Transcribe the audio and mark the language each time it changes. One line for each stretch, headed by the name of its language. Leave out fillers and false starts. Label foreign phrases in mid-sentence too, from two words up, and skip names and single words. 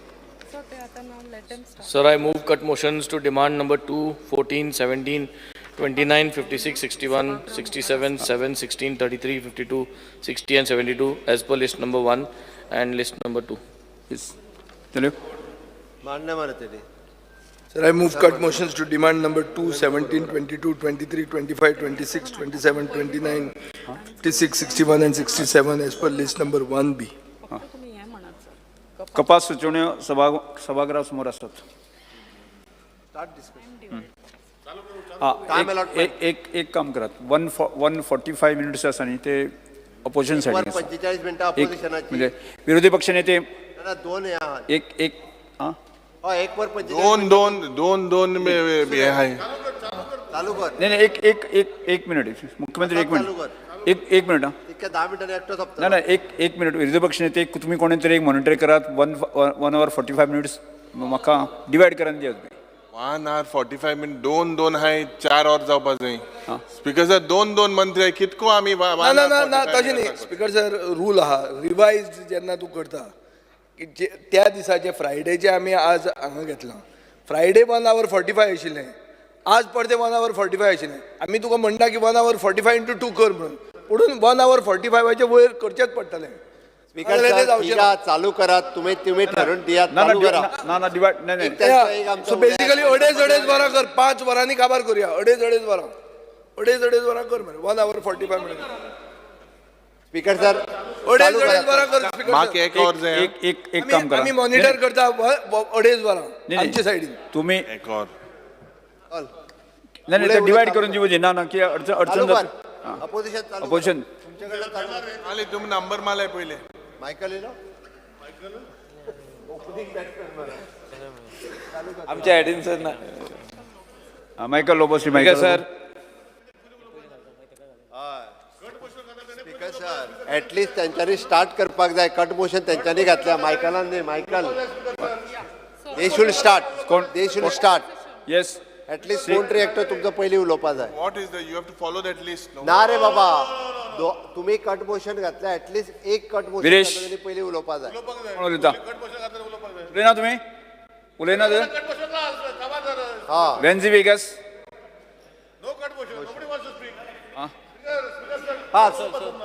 English: Sir, I move cut motions to demand number 2, 14, 17, 29, 56, 61, 67, 7, 16, 33, 52, 60 and 72 as per list number 1 and list number 2. Yes. Tell you. Sir, I move cut motions to demand number 2, 17, 22, 23, 25, 26, 27, 29, 56, 61 and 67 as per list number 1B.
Konkani: कपास सुचोवण्यो सभागृहा समोर असतात एक काम करात 145 मिनिट्स आसा न्ही ते अपोजिशन सायडीन 45 मिनटां
Marathi: म्हणजे विरोधी पक्षनेते दोन एक हो एक वर 45 दोन हे आहे. चालू कर नाही नाही एक मिनिट मुख्यमंत्री एक चालू मिनिट कर एक मिनिट हा.
Konkani: इतक्या 10 मिनिटांनी एकटो
Marathi: नाही
Konkani: सोपता नाही एक मिनिट विरोधी पक्ष नेते तुम्ही कोणीतरी एक मॉनिटर करात
English: 1 hour 45 minutes
Konkani: म्हाका डिवायड करान दियात
English: 1 hour 45 minutes
Marathi: दोन आहे 4 hour जावपा जाय.
English: speaker sir
Marathi: दोन मंत्री आहे कितको आम्ही
Konkani: ना तशें न्ही
English: speaker sir
Konkani: रूल आहा रिवायज जेन्ना तूं करता की त्या दिसाचे फ्रायडेचे आमी आज हांगा घेतलां फ्रायडे
English: 1 hour 45
Konkani: आशिल्लें आज परते
English: 1 hour 45
Konkani: आशिल्लें आमी तुका म्हणटा की
English: 1 hour 45 into 2
Konkani: कर म्हणून पुढून
English: 1 hour 45
Konkani: वयर करचेच पडटलें.
English: speaker sir
Marathi: हिरा चालू करा तुम्ही ठरवून दिया चालू करा ना डिवायड नाही नाही
English: so basically
Konkani: अडेच वरां कर 5 वरांनी काबार करूया अडेच वरां कर मरे
English: 1 hour 45 minutes. speaker sir
Konkani: अडेच वरां कर स्पीकर माक एक और जाय.
Marathi: एक काम करा
Konkani: आमी मॉनिटर करता अडेच वरां आमचे सायडीन
Marathi: तुम्ही
Konkani: एक और नाही नाही डिवायड करून दिवचे ना की अडचण जाता
Marathi: अपोजिशन चालू अपोजिशन तुमच्याकडे चालू कर. आले तुम्ही नंबर मालाय पहिले
Konkani: मायकल येलो आमच्या आयडीन सर ना मायकल लोबोसी मायकल सर
English: speaker sir
Konkani: ऍटलिस्ट त्यांच्यानी स्टार्ट करपाक जाय
English: cut motion
Konkani: त्यांच्यानी घातल्या मायकलान न्ही मायकल
English: they should start
Konkani: येस ऍटलिस्ट कोण तरी एकटो तुमचो पयलीं उलोवपा जाय.
English: what is the you have to follow that list.
Marathi: ना रे बाबा तुम्ही
English: cut motion
Marathi: घातल्या ऍटलिस्ट एक
English: cut motion
Marathi: विरेश.
Konkani: घातलं तरी पयलीं उलोवपा जाय. कोण उलयता उलयना तुम्ही उलयना हा वेन्झी वेगस हा सर